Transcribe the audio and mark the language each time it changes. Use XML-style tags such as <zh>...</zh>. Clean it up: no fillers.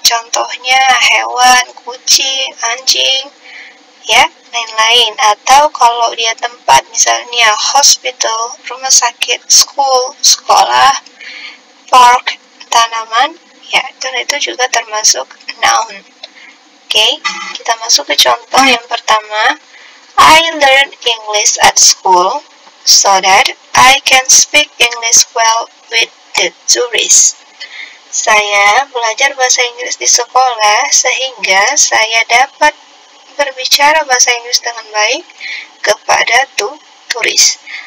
<id>Contohnya hewan, kucing, anjing, ya, lain-lain. Atau kalau dia tempat misalnya hospital, rumah sakit, school, sekolah, park, tanaman, ya, itu juga termasuk noun. Oke, kita masuk ke contoh yang pertama.</id> <en>I learned English at school so that I can speak English well with the tourists.</en> <id>Saya belajar bahasa Inggris di sekolah sehingga saya dapat berbicara bahasa Inggris dengan baik kepada turis.</id>